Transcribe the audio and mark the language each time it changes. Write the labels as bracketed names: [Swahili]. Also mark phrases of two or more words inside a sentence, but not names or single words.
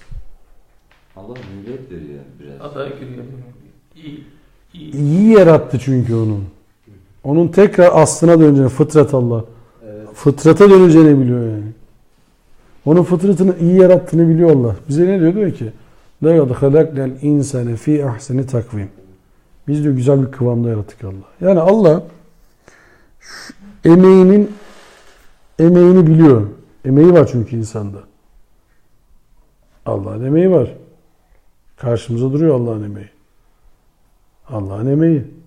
[Turkish] Allah mühlet veriyor biraz. Aday giriyor. İyi. İyi yarattı çünkü onu. Onun tekrar aslına döneceğini, fıtrat Allah. Evet. Fıtrata döneceğini biliyor yani. Onun fıtratını iyi yarattığını biliyor Allah. Bize ne diyor? Diyor ki [Arabic] لَقَدْ خَلَقْنَا الْاِنْسَانَ ف۪ي اَحْسَنِ تَقْوِيمٍ. [Turkish] Biz diyor güzel bir kıvamda yarattık Allah. Yani Allah emeğini biliyor. Emeği var çünkü insanda. Allah'ın emeği var. Karşımıza duruyor Allah'ın emeği. Allah'ın emeği.